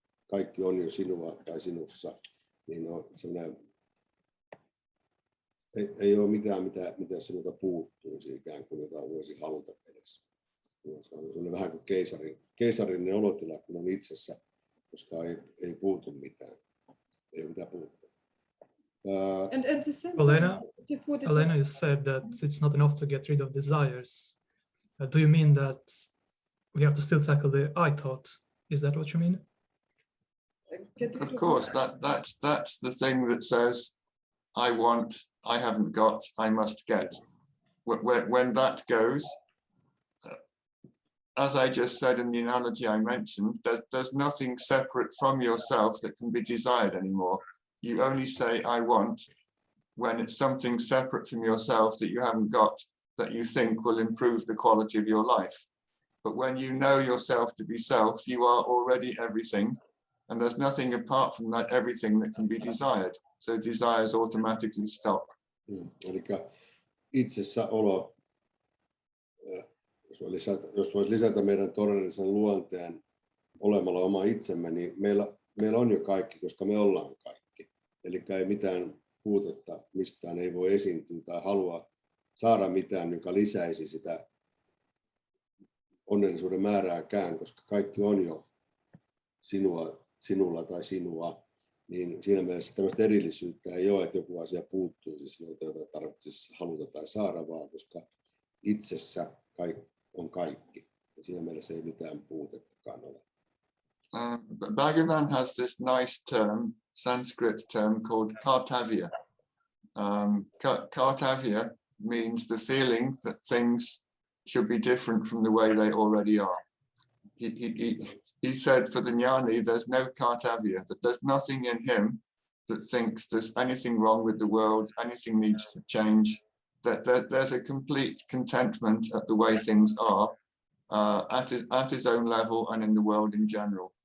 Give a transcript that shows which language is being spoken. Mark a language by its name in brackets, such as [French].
[Finnish] Kaikki on jo sinua tai sinussa, niin on ei ole mitään, mitä sinulta puuttuisi ikään kuin, jota voisi haluta edes. Se on vähän kuin keisarinen olotila, kun on itsessä, koska ei puutu mitään. Ei ole mitään puutteita. [English] And the same Elena, you said that it's not enough to get rid of desires. Do you mean that we have to still tackle the I thought? Is that what you mean? Of course, that's the thing that says, I want, I haven't got, I must get. When that goes, as I just said in the analogy I mentioned, there's nothing separate from yourself that can be desired anymore. You only say, I want, when it's something separate from yourself that you haven't got, that you think will improve the quality of your life. But when you know yourself to be self, you are already everything, and there's nothing apart from that everything that can be desired. So desires automatically stop. [Finnish] Eli itsessäolo, jos voisi lisätä meidän todellisen luonteen olemalla oma itsemme, niin meillä on jo kaikki, koska me ollaan kaikki. Eli ei mitään puutetta mistään ei voi esiintyä tai halua saada mitään, joka lisäisi sitä onnellisuuden määrääkään, koska kaikki on jo sinulla tai sinua, niin siinä mielessä tämmöistä erillisyyttä ei ole, että joku asia puuttuisi sinulta, jota tarvitsisi haluta tai saada, vaan koska itsessä on kaikki. Ja siinä mielessä ei mitään puutettakaan ole. [English] Bhagavan has this nice term, Sanskrit term called kartavya. Kartavya means the feeling that things should be different from the way they already are. He said for the jnani, there's no kartavya, that there's nothing in him that thinks there's anything wrong with the world, anything needs to change, that there's a complete contentment at the way things are at his own level and in the world in general.